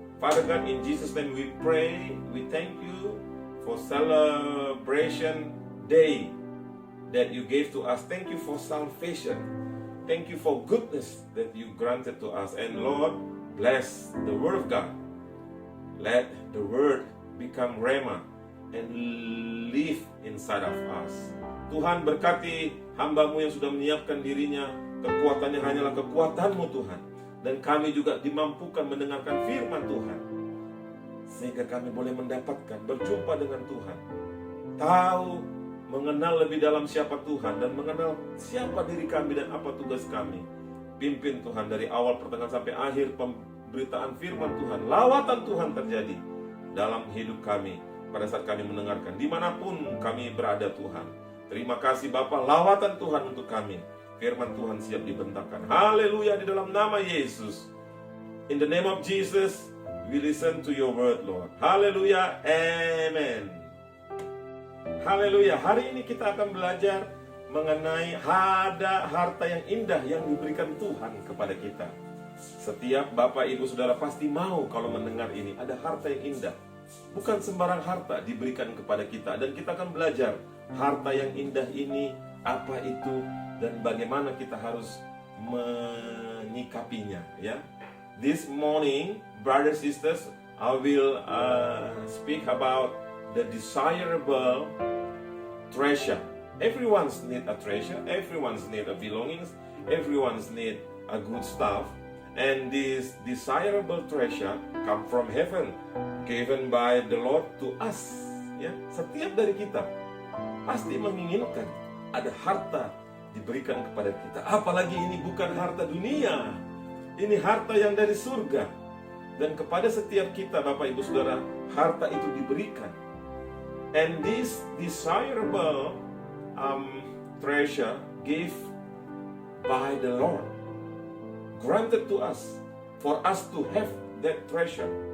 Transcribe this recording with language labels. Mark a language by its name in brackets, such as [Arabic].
[English] Father God, in Jesus' name we pray. We thank you for celebration day that you gave to us. Thank you for salvation. Thank you for goodness that you granted to us. And Lord, bless the word of God. Let the word become rhema and live inside of us. [Indonesian] Tuhan, berkati hamba-Mu yang sudah menyiapkan dirinya. Kekuatannya hanyalah kekuatan-Mu Tuhan. Dan kami juga dimampukan mendengarkan firman Tuhan, sehingga kami boleh mendapatkan berjumpa dengan Tuhan, tahu, mengenal lebih dalam siapa Tuhan, dan mengenal siapa diri kami dan apa tugas kami. Pimpin Tuhan dari awal pertengahan sampai akhir pemberitaan firman Tuhan. Lawatan Tuhan terjadi dalam hidup kami pada saat kami mendengarkan, dimanapun kami berada Tuhan. Terima kasih Bapa, lawatan Tuhan untuk kami. Firman Tuhan siap dibentangkan. Haleluya, di dalam nama Yesus. [English] In the name of Jesus, we listen to your word, Lord. [Indonesian] Haleluya, amen. Haleluya, hari ini kita akan belajar mengenai ada harta yang indah yang diberikan Tuhan kepada kita. Setiap Bapak, Ibu, Saudara pasti mau kalau mendengar ini. Ada harta yang indah. Bukan sembarang harta diberikan kepada kita. Dan kita akan belajar harta yang indah ini, apa itu, dan bagaimana kita harus menyikapinya, ya. [English] This morning, brothers, sisters, I will speak about the desirable treasure. Everyone's need a treasure, everyone's need a belongings, everyone's need a good stuff. And this desirable treasure come from heaven, given by the Lord to us, ya. [Indonesian] Setiap dari kita pasti menginginkan ada harta diberikan kepada kita. Apalagi ini bukan harta dunia, ini harta yang dari surga. Dan kepada setiap kita, Bapak, Ibu, Saudara, harta itu diberikan. [English] And this desirable treasure given by the Lord, granted to us, for us to have that treasure.